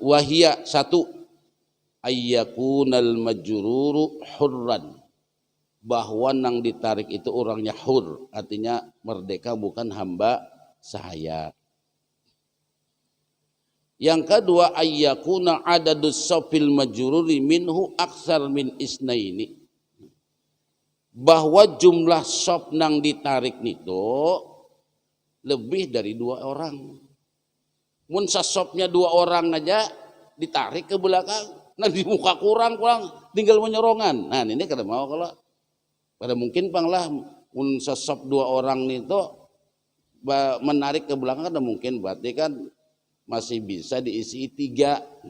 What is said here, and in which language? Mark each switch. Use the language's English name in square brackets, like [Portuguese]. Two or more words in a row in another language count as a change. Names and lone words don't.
[Arabic] وهي ١، أن يكون المجرور حرا, [Banjar] bahwa nang ditarik itu orangnya hur, artinya merdeka, bukan hamba sahaya. Yang kedua, [Arabic] أن يكون عدد الصف المجرور منه أكثر من اثنين, [Banjar] bahwa jumlah saf nang ditarik itu lebih dari 2 orang. Mun sasopnya 2 orang aja ditarik ke belakang, nah di muka kurang tinggal menyorongan. Nah ini kada mau, kalau pada mungkin panglah mun sasop 2 orang itu menarik ke belakang kada mungkin, berarti kan masih bisa diisi 3.